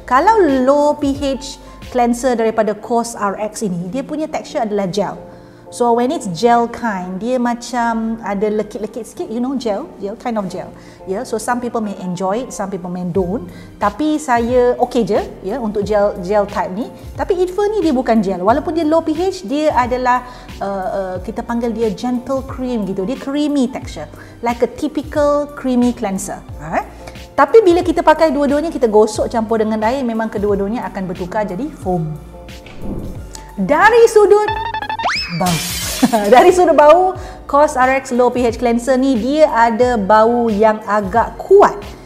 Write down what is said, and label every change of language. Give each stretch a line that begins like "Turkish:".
Malay: Kalau low pH cleanser daripada COSRX ini, dia punya texture adalah gel.
English: So when it's gel kind,
Malay: dia macam ada lekit-lekit sikit,
English: you know, gel kind of gel. So some people may enjoy it, some people may don't.
Malay: Tapi saya okay je untuk gel type ni. Tapi ITFA ni dia bukan gel. Walaupun dia low pH, dia adalah kita panggil dia gentle cream gitu.
English: Dia creamy texture, like a typical creamy cleanser.
Malay: Tapi bila kita pakai dua-duanya, kita gosok campur dengan air, memang kedua-duanya akan bertukar jadi foam. Dari sudut bau. Dari sudut bau, COSRX Low pH Cleanser ni dia ada bau yang agak kuat.